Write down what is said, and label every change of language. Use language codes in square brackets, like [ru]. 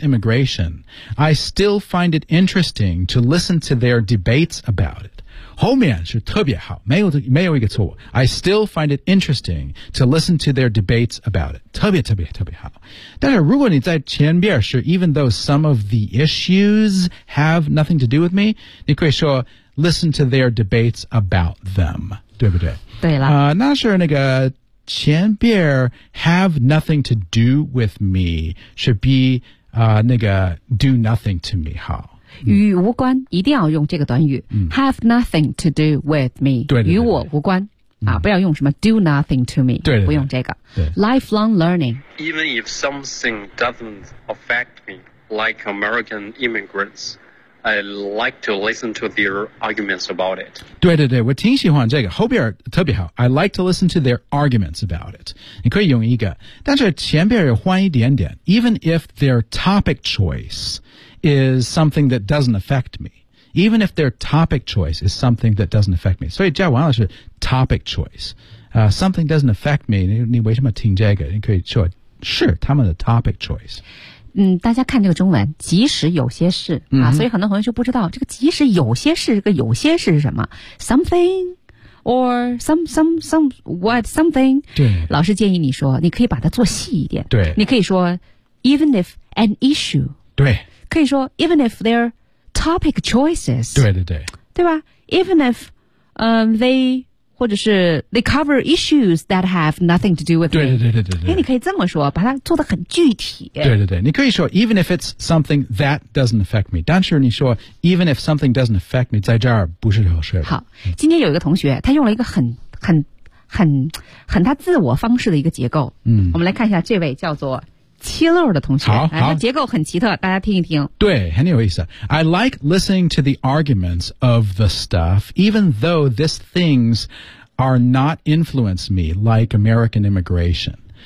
[en] immigration, I still find it interesting to listen to their debates about it. [zh] 后面是特别好，没有一个错误。 [en] I still find it interesting to listen to their debates about it. [zh] 特别特别特别好。但是如果你在前边是 [en] even though some of the issues have nothing to do with me, [zh] 你可以说 [en] listen to their debates about them. [zh] 对不对？对了。那是那个前边 [en] have nothing to do with me [zh] 是比、那个 [en] do nothing to me 好、 [zh] 与无关，一定要用这个短语、 [en] have nothing to do with me， [zh] 对对对对，与我无关、啊、不要用什么 [en] do nothing to me， [zh] 对对对，不用这个对对 [en] lifelong learning。 Even if something doesn't affect me like American immigrantsI like to listen to their arguments about it. [zh] 对对对，我挺喜欢这个，后边特别好。 [en] I like to listen to their arguments about it. [zh] 你可以用一个，但是前边要换一点点。 [en] Even if their topic choice is something that doesn't affect me. Even if their topic choice is something that doesn't affect me. [zh] 所以叫王老师 [en] topic choice. Something doesn't affect me. [zh] 你为什么听这个？你可以说，是他们的 [en] topic choice. [zh] 大家看这个中文，即使有些事、嗯、啊，所以很多同学就不知道这个即使有些事，这个有些事是什么 ？ [en] Something or some what something？ [zh] 对，老师建议你说，你可以把它做细一点。对，你可以说 [en] even if an issue。 [zh] 对，可以说 [en] even if their topic choices。 [zh] 对对对，对吧 [en] ？Even if they 或者是 they cover issues that have nothing to do with me。 [zh] 对对对对对对。哎，你可以这么说，把它做得很具体。对对对，你可以说 [en] even if it's something that doesn't affect me， [zh] 但是你说 [en] even if something doesn't affect me， [zh] 在这儿不是好事。好，今天有一个同学，他用了一个很他自我方式的一个结构。嗯，我们来看一下这位叫做七漏的同学。好，好，结构很奇特，大家听一听。对，很有意思。 [en] I like listening to the arguments of the stuff， even though these things are not influence me like American immigration。